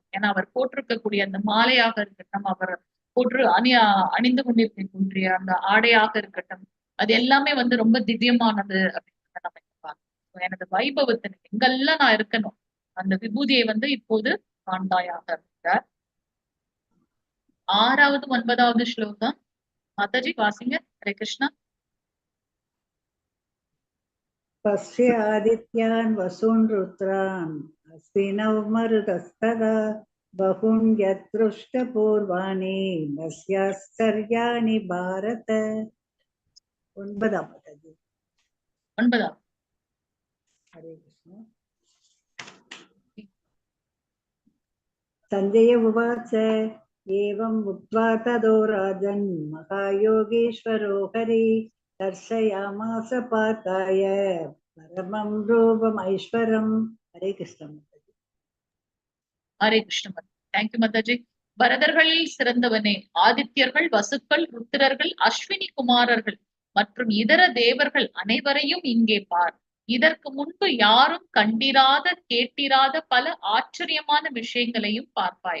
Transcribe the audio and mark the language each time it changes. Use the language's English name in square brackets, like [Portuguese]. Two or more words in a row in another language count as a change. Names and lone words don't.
[Tamil] ஏன்னா அவர் போட்டிருக்கக்கூடிய அந்த மாலையாக இருக்கட்டும், அவர் போன்று அணிந்து கொண்டிருக்கக்கூடிய அந்த ஆடையாக இருக்கட்டும், அது எல்லாமே வந்து ரொம்ப திவ்யமானது அப்படின்னு நம்ம பார்க்கணும். எனது வைபவத்தினை எங்கெல்லாம் நான் இருக்கணும், அந்த விபூதியை வந்து இப்போது காண்பாயாக இருக்கிறார். 6வது 9வது ஸ்லோகம் மாதாஜி வாசிங்க. [Sanskrit] हरे कृष्णा. पश्य आदित्यान् वसून् रुद्रान् अश्विनौ मरुतस्तदा बहून् यदृष्टपूर्वाणि नस्याश्चर्याणि भारत। [Tamil] 9வது माताजी। 9வது. [Sanskrit] हरे कृष्ण। संजय उवाच एवम् उक्त्वा ततो राजन् महायोगीश्वरो हरि दर्शयामास पार्थाय परमं रूपमैश्वरम्। हरे कृष्ण माताजी। हरे कृष्ण. [Tamil] தேங்க்யூ மாதாஜி. பரதர்களில் சிறந்தவனே, ஆதித்யர்கள், வசுக்கள், ருத்திரர்கள், அஸ்வினி குமாரர்கள் மற்றும் இதர தேவர்கள் அனைவரையும் இங்கே பார். இதற்கு முன்பு யாரும் கண்டிராத கேட்டிராத பல ஆச்சரியமான விஷயங்களையும் பார்ப்பாய்.